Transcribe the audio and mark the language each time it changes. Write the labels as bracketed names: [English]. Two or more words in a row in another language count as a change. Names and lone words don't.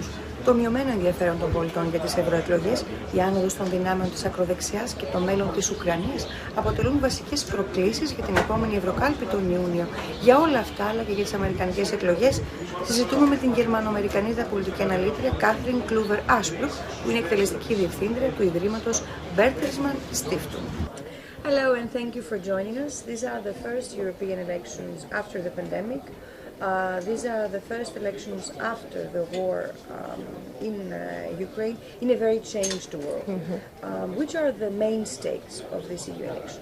[Greek] Το μειωμένο ενδιαφέρον των πολιτών για τις ευρωεκλογές, η άνοδος των δυνάμεων της ακροδεξιάς και το μέλλον της Ουκρανίας αποτελούν βασικές προκλήσεις για την επόμενη Ευρωκάλπη τον Ιούνιο. Για όλα αυτά, αλλά και για τις αμερικανικές εκλογές, συζητούμε με την Γερμανοαμερικανίδα πολιτική αναλύτρια Κάθριν Κλούβερ Άσμπρουκ, που είναι εκτελεστική διευθύντρια του Ιδρύματος Bertelsmann Stiftung. [English] Hello and thank you for joining us. These are the first European elections after the pandemic. These are the first elections after the war in Ukraine, in a very changed world. Which are the main stakes of these EU elections?